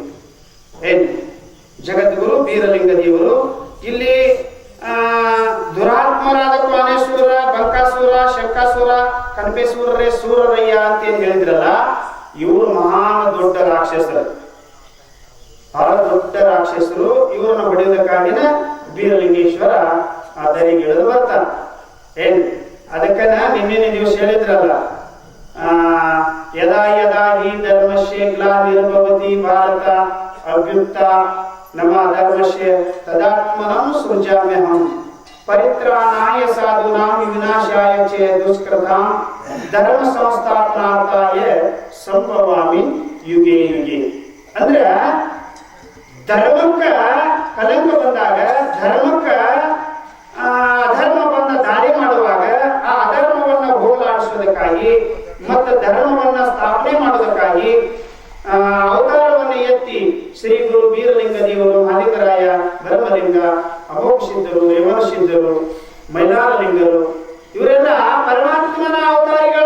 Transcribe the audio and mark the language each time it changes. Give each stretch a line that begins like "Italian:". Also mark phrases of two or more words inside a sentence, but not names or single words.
Kannada: ಜಗದ್ಗುರು ಬೀರಲಿಂಗ ದೇವರು ಇಲ್ಲಿ ದುರಾತ್ಮರಾದ ಕ್ವಾನೇಶ್ವರ, ಬಂಕಾಸುರ, ಶಂಕಾಸುರ, ಕನಪೇಶ್ವರರೇ ಸೂರರಯ್ಯ ಅಂತ ಏನ್ ಹೇಳಿದ್ರಲ್ಲ, ಇವರು ಮಹಾನ್ ದೊಡ್ಡ ರಾಕ್ಷಸರು, ಬಹಳ ದೊಡ್ಡ ರಾಕ್ಷಸರು. ಇವರನ್ನು ಹೊಡೆಯುವುದಕ್ಕಾಗಿನ ಬೀರಲಿಂಗೇಶ್ವರ ಆ ದರಿಗಿಳಿದು ಬರ್ತಾನೆ. ಅದಕ್ಕನ ನಿನ್ನೆ ದಿವಸ ಹೇಳಿದ್ರಲ್ಲ,
Sanskrit: ಯದಾ ಯದಾ ಹಿ ಧರ್ಮಸ್ಯ ಗ್ಲಾನಿರ್ಭವತಿ ಭಾರತ ಅಭ್ಯುಕ್ತ ನಮ ಧರ್ಮಸ್ಯ ತದಾತ್ಮನಂ ಸೃಜಾಮ್ಯಹಂ ಪರಿತ್ರಾಣಾಯ ಸಾಧೂನಾಂ ವಿನಾಶಾಯ ಚ ದುಷ್ಕೃತಾಂ ಧರ್ಮ ಸಂಸ್ಥಾಪನಾರ್ಥಾಯ ಸಂಭವಾಮಿ ಯುಗೆ ಯುಗೆ.
Kannada: ಅಂದ್ರೆ ಧರ್ಮಕ್ಕ ಕಲಂಕ ಬಂದಾಗ, ಧರ್ಮಕ್ಕ ಅಧರ್ಮವನ್ನ ದಾಳಿ ಮಾಡುವಾಗ ಆ ಅಧರ್ಮವನ್ನ ಹೋಗಲಾಡಿಸುವುದಕ್ಕಾಗಿ ಮತ್ತು ಧರ್ಮವನ್ನ ಸ್ಥಾಪನೆ ಮಾಡುವುದಕ್ಕಾಗಿ ಅವತಾರವನ್ನು ಎತ್ತಿ ಶ್ರೀ ಗುರು ಬೀರಲಿಂಗ ದೇವರು, ಮಾಲಿಕರಾಯ, ಬ್ರಹ್ಮಲಿಂಗ, ಅಮೋಘ ಸಿದ್ಧರು, ರೇವಣ ಸಿದ್ಧರು, ಮೈಲಾರಲಿಂಗರು ಇವರೆಲ್ಲ ಪರಮಾತ್ಮನ ಅವತಾರಿಗಳು.